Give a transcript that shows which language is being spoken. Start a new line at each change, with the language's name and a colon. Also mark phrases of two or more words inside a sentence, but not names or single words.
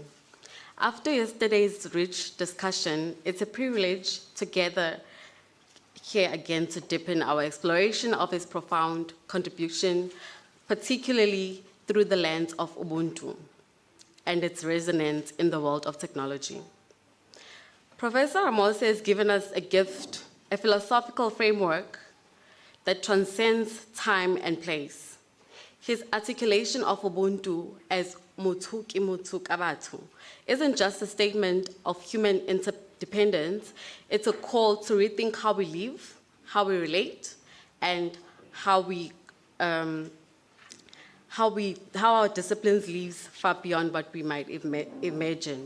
English: After yesterday's rich discussion, it's a privilege to gather here again to deepen our exploration of his profound contribution, particularly through the lens of Ubuntu and its resonance in the world of technology. Professor Ramose has given us a gift, a philosophical framework that transcends time and place. His articulation of Ubuntu as
Southern Sotho: Motho ke motho ka batho
English: isn't just a statement of human interdependence, it's a call to rethink how we live, how we relate, and how our disciplines lives far beyond what we might have imagined.